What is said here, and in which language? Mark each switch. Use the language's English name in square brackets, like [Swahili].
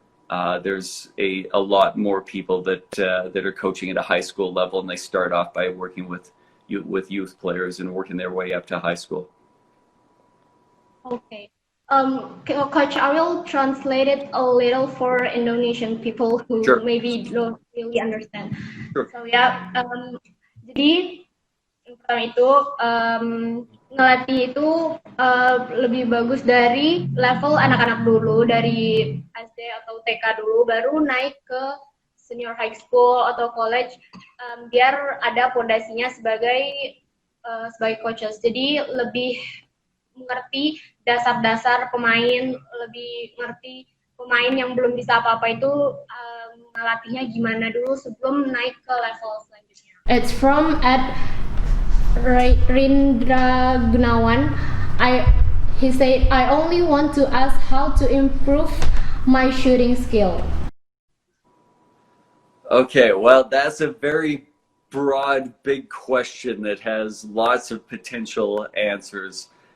[English] There's a lot more people that are coaching at a high school level, and they start off by working with youth players and working their way up to high school. Okay. Coach, I will translate it a little for Indonesian people who Sure. maybe don't really understand. Sure. [Indonesian] So ya, jadi pertama itu ngelatih itu lebih bagus dari level anak-anak dulu, dari SD atau TK dulu, baru naik ke senior high school atau college, biar ada pondasinya sebagai coaches. Jadi lebih mengerti dasar-dasar pemain, lebih ngerti pemain yang belum bisa apa-apa itu ngelatihnya gimana dulu sebelum naik ke level selanjutnya. [English] It's from at Rindra Gunawan. He said, I only want to ask how to improve my shooting skill. Okay, well, that's a very broad, big question that has lots of potential answers.